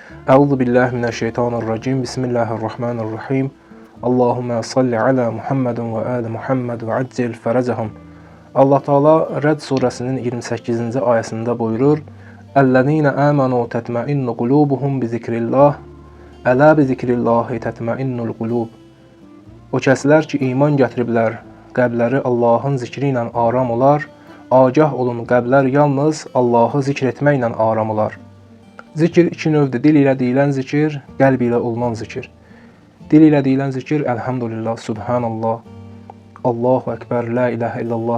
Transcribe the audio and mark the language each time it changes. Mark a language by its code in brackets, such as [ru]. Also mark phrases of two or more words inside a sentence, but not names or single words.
[ar] أعوذ بالله من الشيطان الرجيم. بسم الله الرحمن الرحيم. اللهم صل على محمد وآل محمد وعجل فرجهم. [az] Allah Teala Rəd surəsinin 28-ci ayəsində buyurur: [ar] "الذين آمنوا وتطمئن قلوبهم بذكر الله. ألا بذكر الله تطمئن القلوب." [az] O kəslər ki iman gətiriblər, qəlbləri Allahın zikri ilə aram olar. Agah olun, qəlblər yalnız Allahı zikr etməklə aram olar. Zikir iki növdür. Dil ilə deyilən zikir, qəlb ilə olunan zikir. Dil ilə deyilən zikir, [ar] الحمد لله، سبحان الله، الله أكبر، لا إله إلا الله.